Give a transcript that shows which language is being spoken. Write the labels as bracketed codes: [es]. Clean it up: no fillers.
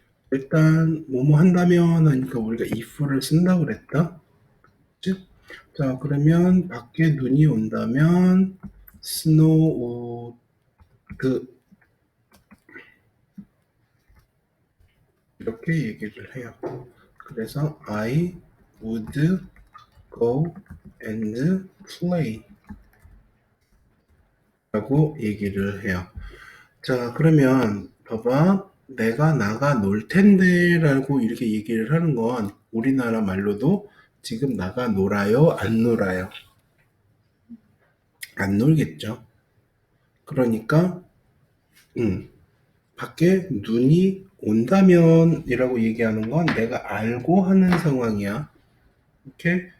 [ko] 일단 뭐뭐 한다면 하니까 우리가 if를 쓴다고 그랬다. 그치? 자, 그러면 밖에 눈이 온다면 snow would 이렇게 얘기를 해요. 그래서 [en] I would go and play [ko] 라고 얘기를 해요. 자, 그러면 봐봐. 내가 나가 놀 텐데 라고 이렇게 얘기를 하는 건 우리나라 말로도 지금 나가 놀아요? 안 놀아요? 안 놀겠죠. 그러니까 밖에 눈이 온다면 이라고 얘기하는 건 내가 알고 하는 상황이야. 오케이?